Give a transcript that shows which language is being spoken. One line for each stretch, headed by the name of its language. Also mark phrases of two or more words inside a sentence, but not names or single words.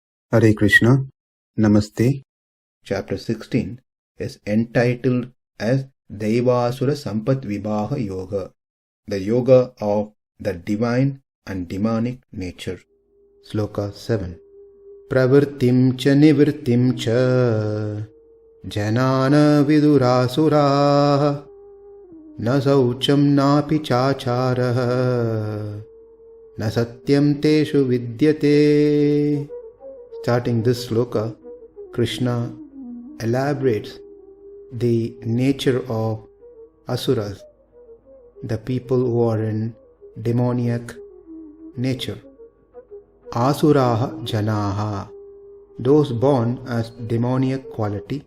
English: Hare Krishna, Namaste. Chapter 16 is entitled as Daivasura Sampat Vibhaga Yoga, the yoga of the divine and demonic nature. Sloka 7.
Sanskrit: Pravṛttiṁ ca nivṛttiṁ ca janā vidur āsurāḥ na śaucaṁ nāpi cācāro na satyaṁ teṣu vidyate.
English: Starting this sloka, Krishna elaborates the nature of asuras, the people who are in demoniac nature.
Sanskrit: āsurāḥ janā,
English: those born as demoniac quality.